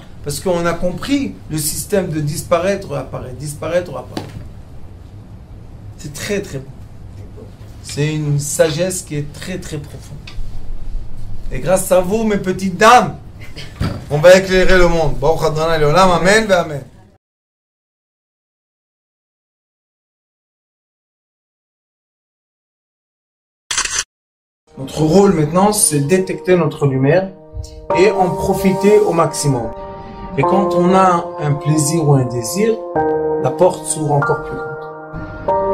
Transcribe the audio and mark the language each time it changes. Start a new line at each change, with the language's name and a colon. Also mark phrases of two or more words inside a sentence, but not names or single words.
French: Parce qu'on a compris le système de disparaître, apparaître, disparaître, apparaître. C'est très très bon. C'est une sagesse qui est très très profonde. Et grâce à vous, mes petites dames, on va éclairer le monde.
Hebrew: Baruch Adonai Leolam, amen ve amen.
French: Notre rôle maintenant, c'est détecter notre lumière et en profiter au maximum. Et quand on a un plaisir ou un désir, la porte s'ouvre encore plus grande.